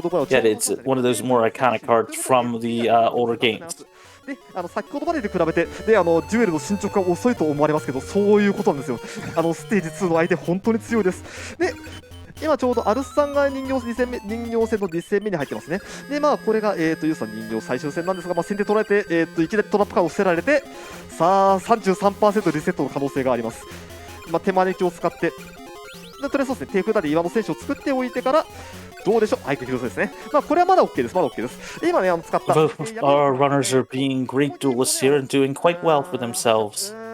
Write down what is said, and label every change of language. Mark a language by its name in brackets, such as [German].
[English] Yet it's one of those more iconic cards from the older games. [Japanese] で先ほどまでに比べてデュエルの進捗が遅いと思われますけど、そういうことなんですよ。ステージ2の相手本当に強いです。で今ちょうどアルスさんが人形戦の2戦目に入ってますね。でこれがユウさん人形最終戦なんですが、先手取られていきなりトラップカードを捨てられて、さあ 33% リセットの可能性があります。手招きを使ってとりあえずそうですね、手札で岩の選手を作っておいてからどうでしょう、相手広瀬ですね。これはまだ OK です、まだ OK です。で今ね使った [English] Both our runners are being great duelists here and doing quite well for themselves.